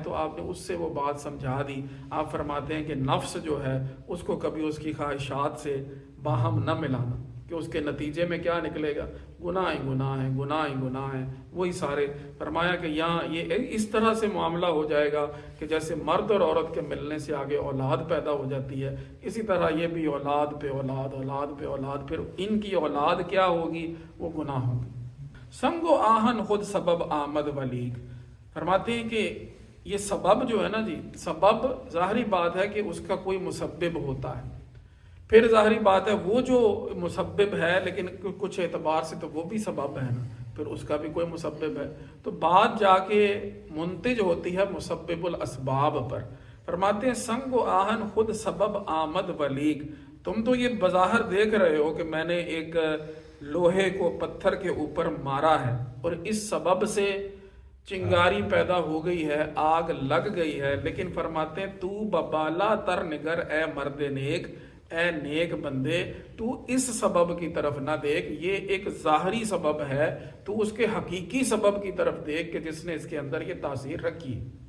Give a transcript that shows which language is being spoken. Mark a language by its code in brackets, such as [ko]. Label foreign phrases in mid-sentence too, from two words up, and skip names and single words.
[ur] تو آپ نے اس سے وہ بات سمجھا دی. آپ فرماتے ہیں کہ نفس جو ہے اس کو کبھی اس کی خواہشات سے باہم نہ ملانا، کہ اس کے نتیجے میں کیا نکلے گا، گناہ ہی گناہ ہیں، گناہ ہی گناہ ہیں. وہی سارے فرمایا کہ یہاں یہ اس طرح سے معاملہ ہو جائے گا کہ جیسے مرد اور عورت کے ملنے سے آگے اولاد پیدا ہو جاتی ہے، اسی طرح یہ بھی اولاد پہ اولاد، اولاد پہ اولاد، پھر ان کی اولاد کیا ہوگی، وہ گناہ ہوگی. [fa] سنگ و آہن خود سبب آمد ولیگ. [ur] فرماتے ہیں کہ یہ سبب جو ہے نا جی، سبب ظاہری بات ہے کہ اس کا کوئی مسبب ہوتا ہے. پھر ظاہری بات ہے وہ جو مسبب ہے لیکن کچھ اعتبار سے تو وہ بھی سبب ہے نا، پھر اس کا بھی کوئی مسبب ہے. تو بات جا کے منتج ہوتی ہے [ar] مسبب الاسباب [ur] پر. فرماتے ہیں [fa] سنگ و آہن خود سبب آمد ولیگ. [ur] تم تو یہ بظاہر دیکھ رہے ہو کہ میں نے ایک لوہے کو پتھر کے اوپر مارا ہے اور اس سبب سے چنگاری پیدا ہو گئی ہے، آگ لگ گئی ہے. لیکن فرماتے ہیں [fa] تو ببالا تر نگر اے مرد نیک، [ur] اے نیک بندے، تو اس سبب کی طرف نہ دیکھ، یہ ایک ظاہری سبب ہے، تو اس کے حقیقی سبب کی طرف دیکھ کہ جس نے اس کے اندر یہ تاثیر رکھی.